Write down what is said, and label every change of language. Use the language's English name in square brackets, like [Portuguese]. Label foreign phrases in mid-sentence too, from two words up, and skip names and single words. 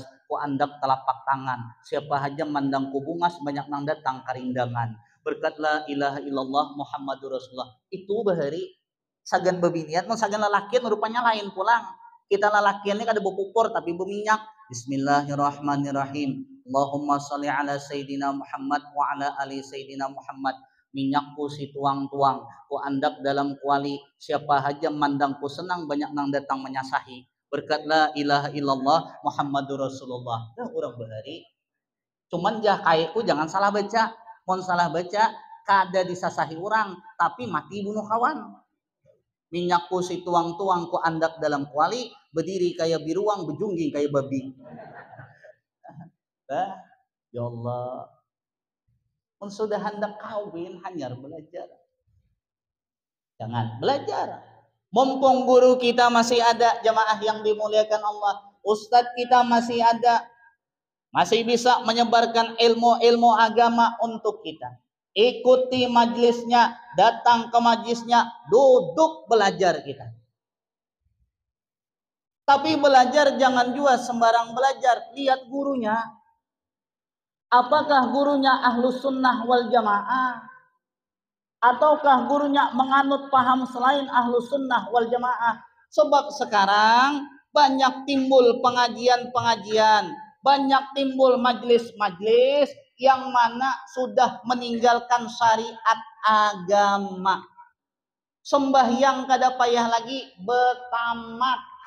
[Banjar] Ku andak telapak tangan. Siapa haja mandang ku bungas. Banyak nang datang karindangan. Berkat [Arabic] لا إله إلا الله محمد رسول الله. [Banjar] Itu bahari. Sagan bebinian. Mon sagan lelakian rupanya lain pulang. Kita lelakian ini kada berpupur tapi berminyak. [Arabic] بسم الله الرحمن الرحيم. اللهم صل على سيدنا محمد وعلى آل سيدنا محمد. [Banjar] Minyakku si tuang-tuang, ku andak dalam kuali. Siapa haja mandangku senang, banyak nang datang menyasahi. [Arabic] Berkat لا إله إلا الله محمد رسول الله. [Banjar] Orang bahari. Cuman kaiku jangan salah baca. Mon salah baca, kada disasahi orang, tapi mati bunuh kawan. Minyakku si tuang-tuang, ku andak dalam kuali. Berdiri kayak biruang, bejungging kayak babi. [Arabic] يا الله. [Banjar] Sudah hendak kawin, hanya belajar. Jangan belajar. [Indonesian] Mumpung guru kita masih ada, jamaah yang dimuliakan Allah, ustadz kita masih ada, masih bisa menyebarkan ilmu-ilmu agama untuk kita. Ikuti majelisnya, datang ke majelisnya, duduk belajar kita. Tapi belajar jangan juga sembarang belajar, lihat gurunya. Apakah gurunya [Arabic] أهل السنة والجماعة? [Indonesian] Ataukah gurunya menganut paham selain [Arabic] أهل السنة والجماعة? [Indonesian] Sebab sekarang banyak timbul pengajian-pengajian, banyak timbul majlis-majlis yang mana sudah meninggalkan syariat agama. [Banjar] Sembahyang kada payah lagi betamat.